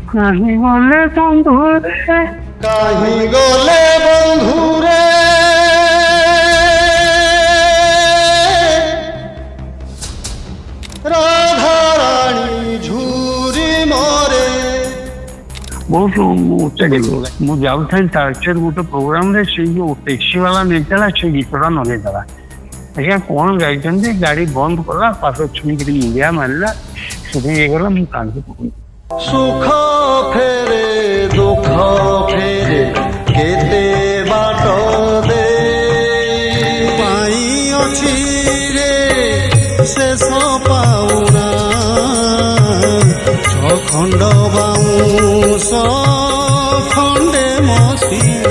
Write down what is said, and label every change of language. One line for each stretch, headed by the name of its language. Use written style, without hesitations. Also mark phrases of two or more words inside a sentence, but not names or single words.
Odia: କାହି ଗଲେ ବନ୍ଧୁରେ, କାହି ଗଲେ ବନ୍ଧୁରେ, ରାଧାରାଣୀ ଝୁରି ମରେ। ବହୁତ ମୁଁ ଯାଉଥାଏ ତାଳଚେର ଗୋଟେ ପ୍ରୋଗ୍ରାମରେ ସେଇ ଯୋଉ ଟ୍ୟାକ୍ସି ବାଲା ନେଇଥିଲା ସେ ଗୀତଟା ଲଗେଇଦେଲା। ଆଜ୍ଞା କଣ ଗାଇଛନ୍ତି, ଗାଡି ବନ୍ଦ କଲା, ପାଦ ଛୁଇଁକିରି ମୁଣ୍ଡିଆ ମାରିଲା, ସେଠି ହେଇଗଲା, ମୁଁ କାନ୍ଦି ପକେଇଲି। ସୁଖ ଫେରେ ଦୁଃଖ ଫେରେ କେତେ ବାଟ ଦେ ପାଇ ଅଛି ରେ ଶେଷ ପାଉଣା ଖଣ୍ଡ ବାଉଁଶ ଖଣ୍ଡେ ମସିଣା।